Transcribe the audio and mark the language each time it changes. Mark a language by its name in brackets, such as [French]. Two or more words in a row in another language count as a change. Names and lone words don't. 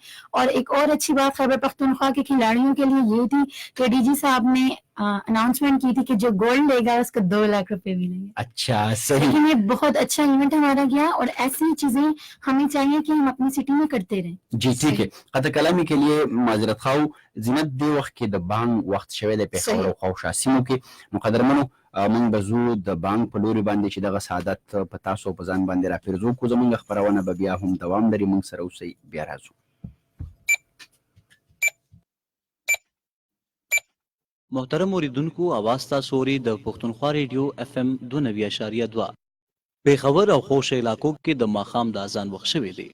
[Urdu] اور ایک اور اچھی بات خیبر پختونخوا کے کھلاڑیوں کے لیے یہ تھی کہ ڈی جی صاحب نے اناؤنسمنٹ کی تھی کہ جو گولڈ لے گا اس کو 2 لاکھ روپے ملیں گے. اچھا، صحیح. لیکن یہ بہت اچھا ایونٹ ہمارا گیا اور ایسی چیزیں ہمیں چاہیے کہ ہم اپنی سٹی میں کرتے رہیں. جی ٹھیک ہے. قطع کلامی کے لیے معذرت خواهو. [Pashto] زینت دې وخت کې د بانک وخت شوی دی پېښور او خواوشا سیمو کې. نو قدرمنو موږ به ځو د بانک په لوري باندې چې دغه سعادت په تاسو په ځان باندې راپرځو کو. زموږ خپرونه به بیا هم دوام لري. موږ سره اوسئ, بیا راځو. محترم اوریدونکو, आवाज تاسو اورئ د پښتونخوا ریډیو FM 92.2 پېښور او خوش علاقو کې د ماښام د اذان وخت شوی دی.